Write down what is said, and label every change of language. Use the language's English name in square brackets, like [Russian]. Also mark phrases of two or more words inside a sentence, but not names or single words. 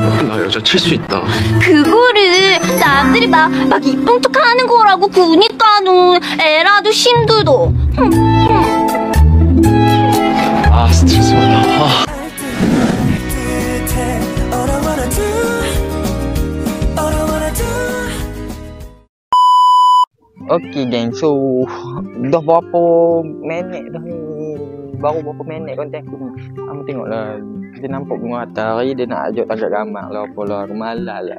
[Korean] 나 여자 칠 수 있다. 그거를 남들이 막 이쁜 척 하는 거라고. 그니까는 애라도 힘들어. 아, 스트레스 받아. [Malay] Okey geng, so dah berapa minit dah ni? Baru berapa minit konten aku ni. Kamu tengoklah, dia nampak bunga matahari, dia nak ajak tangkap gambar lah, apalah, kemalas lah.